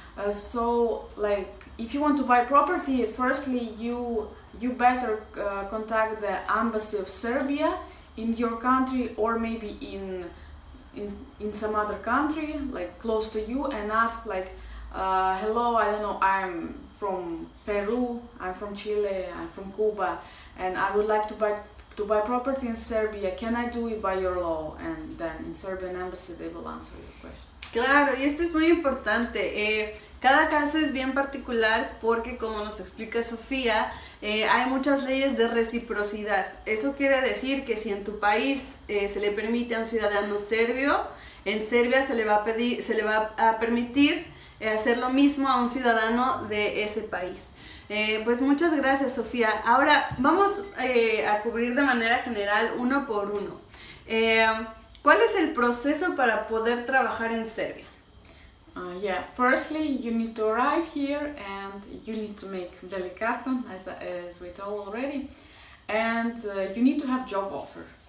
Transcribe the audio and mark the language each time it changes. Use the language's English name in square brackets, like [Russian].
[English] So like if you want to buy property, firstly you better contact the embassy of Serbia in your country, or maybe in some other country like close to you, and ask like, hello, I don't know, I'm from Peru, I'm from Chile, I'm from Cuba, and I would like to buy property in Serbia. Can I do it by your law? And then in Serbian embassy they will answer your question. [Spanish] Claro, y esto es muy importante. Cada caso es bien particular porque, como nos explica Sofía, hay muchas leyes de reciprocidad. Eso quiere decir que si en tu país se le permite a un ciudadano serbio en Serbia se le va a permitir hacer lo mismo a un ciudadano de ese país. Pues muchas gracias, Sofía. Ahora vamos a cubrir de manera general uno por uno. ¿Cuál es el proceso para poder trabajar en Serbia? [English] Firstly, you need to arrive here and you need to make Beli Karton, as we told already, and you need to have job offer.